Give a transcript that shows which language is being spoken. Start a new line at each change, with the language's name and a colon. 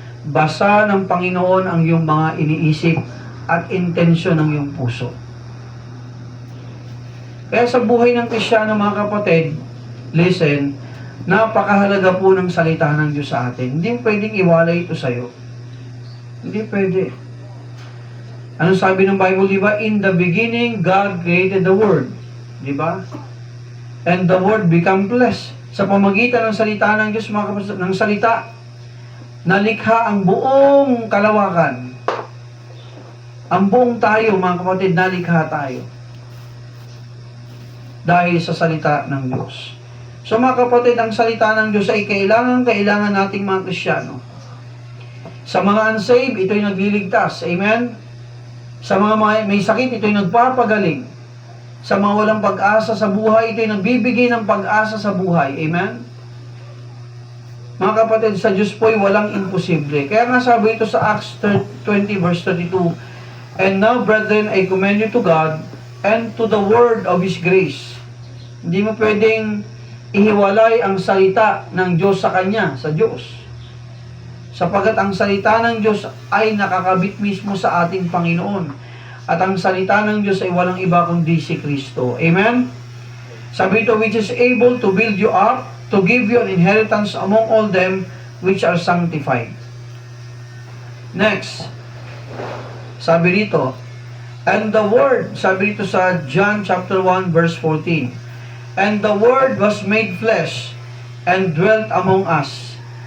Filipino: Basa ng Panginoon ang iyong mga iniisip at intensyon ng iyong puso. Kaya sa buhay ng Kristiyano, mga kapatid, listen, napakahalaga po ng salita ng Diyos sa atin. Hindi pwedeng iwalay ito sa'yo. Hindi pwede. Anong sabi ng Bible, di ba?
English: In the beginning, God created the Word.
Filipino: Di ba?
English: And the Word become flesh.
Filipino: Sa pamagitan ng salita ng Diyos, mga kapatid, ng salita, nalikha ang buong kalawakan. Ang buong tayo, mga kapatid, nalikha tayo. Dahil sa salita ng Diyos. So, mga kapatid, ang salita ng Diyos ay kailangan nating mga Kristiyano. Sa mga unsaved, ito'y nagliligtas. Amen? Sa mga may sakit, ito'y nagpapagaling. sa mga walang pag-asa sa buhay. Ito'y nagbibigay ng pag-asa sa buhay. Amen? Mga kapatid, sa Diyos po'y walang imposible. Kaya nga sabi ito sa Acts 20 verse 32,
English: "And now, brethren, I commend you to God and to the word of His grace."
Filipino: Hindi mo pwedeng ihiwalay ang salita ng Diyos sa Kanya, sa Diyos. Sapagat ang salita ng Diyos ay nakakabit mismo sa ating Panginoon. At ang salita ng Diyos ay walang iba kundi si Kristo. Amen? Sabi ito,
English: "Which is able to build you up, to give you an inheritance among all them which are sanctified." Next,
Filipino: sabi rito,
English: "And the Word,"
Filipino: sabi rito sa
English: John chapter 1 verse 14, "And the Word was made flesh, and dwelt among us.